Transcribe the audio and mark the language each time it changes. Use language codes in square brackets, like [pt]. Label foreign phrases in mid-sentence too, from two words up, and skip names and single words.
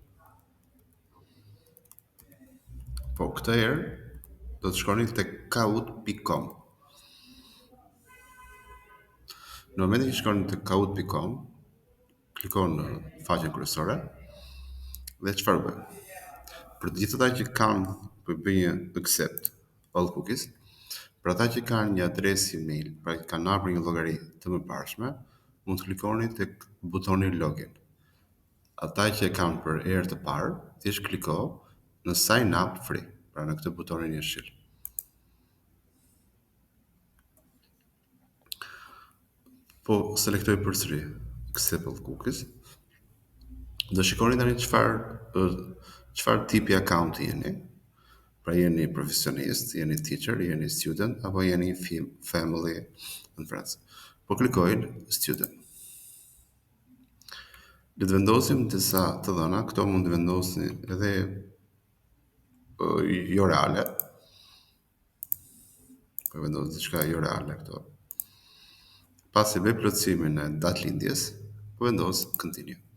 [sq] Po këtë herë do të shkoni tek kahoot.com. Në momentin që shkoni tek kahoot.com, klikoni në faqen kryesore dhe çfarë bën? Për të gjithë ata që kanë për bëj një [en] accept all cookies, [sq] për ata që kanë një adresë email, pra që kanë hapur një llogari të mëparshme, mund të klikoni tek butoni login. Ata që e kanë për herë të parë, thjesht kliko në [en] sign up free, [sq] pra në këtë butonin jeshil. Po selektoj përsëri [en] accept all cookies. [sq] Do shikoni tani çfarë tipi akaunti jeni. Pra jeni profesionist, jeni teacher, jeni student, apo jeni [en] family and friends. [sq] Po klikojnë student. Le të vendosim disa të dhëna, këto mund të vendosni edhe jo reale. Po vendos diçka jo reale këto. Pasi bëj plotësimin e datë lindjes, po vendos continue.